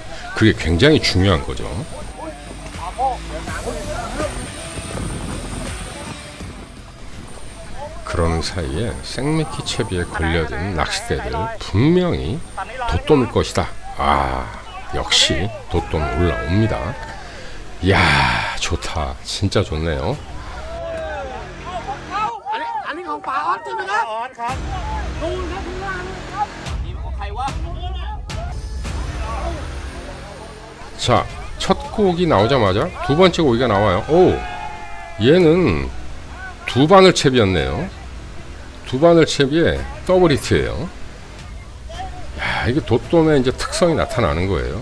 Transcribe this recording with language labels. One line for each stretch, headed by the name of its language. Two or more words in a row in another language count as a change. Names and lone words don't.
Korean: 그게 굉장히 중요한 거죠. 그러는 사이에 생미키 채비에 걸려든 낚싯대들 분명히 돛돔일 것이다. 아, 역시 돛돔이 올라옵니다. 이야, 좋다. 진짜 좋네요.
Thai: อันนี้ของปลาออสใช่ไหมครับ ออนครับ นู่นครับข้างล่างครับนี่ของใครวะ
Korean: 자, 첫 고기 나오자마자 두 번째 고기가 나와요. 오, 얘는 두 바늘 채비였네요. 두 바늘 채비에 더블 히트예요. 야, 이게 돛돔의 이제 특성이 나타나는 거예요.